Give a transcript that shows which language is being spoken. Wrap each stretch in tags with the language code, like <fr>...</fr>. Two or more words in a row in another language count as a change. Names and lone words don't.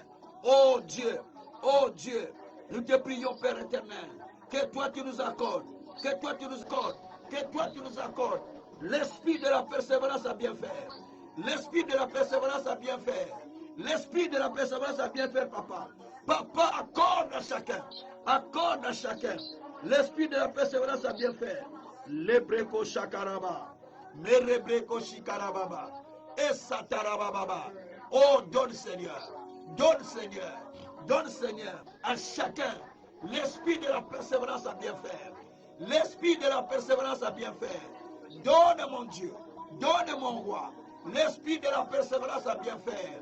<fr>Oh Dieu, nous te prions, Père éternel, que toi tu nous accordes, que toi tu nous accordes, que toi tu nous accordes l'esprit de la persévérance à bien faire, l'esprit de la persévérance à bien faire, l'esprit de la persévérance à bien faire, papa. Papa, accorde à chacun l'esprit de la persévérance à bien faire. Lebreko shakaraba, merebreko shikarababa, et satarababa. Oh, donne Seigneur. Donne Seigneur, à chacun l'esprit de la persévérance à bien faire. L'esprit de la persévérance à bien faire. Donne mon Dieu, donne mon roi, l'esprit de la persévérance à bien faire.</fr>